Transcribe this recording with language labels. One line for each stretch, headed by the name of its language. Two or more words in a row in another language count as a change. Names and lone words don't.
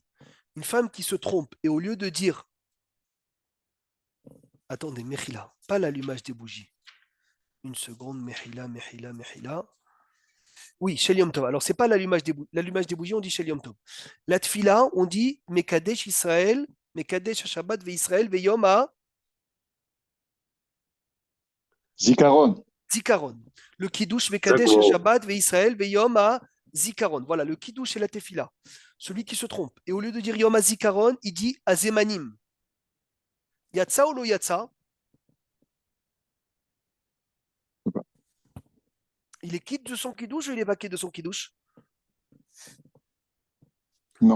French: Une femme qui se trompe et au lieu de dire attendez, Mechila, pas l'allumage des bougies. Une seconde, Mechila. Oui,
Hebrew: של יום טוב.
French: Alors, ce n'est pas l'allumage des bougies, on dit
Hebrew: של יום טוב.
French: La tfila, on dit
Hebrew: מקדש ישראל, מקדש שבת וישראל ויום ה Zikaron. Zikaron.
French: Le Kiddush
Hebrew: מקדש שבת וישראל ויום הזכרון.
French: Voilà, le Kiddush et la tefila. Celui qui se trompe. Et au lieu de dire
Hebrew: יום הזכרון,
French: il dit Azemanim.
Hebrew: יצא או לא יצא?
French: Il est quitte de son Kiddush ou il est pas quitte de son Kiddush? Non.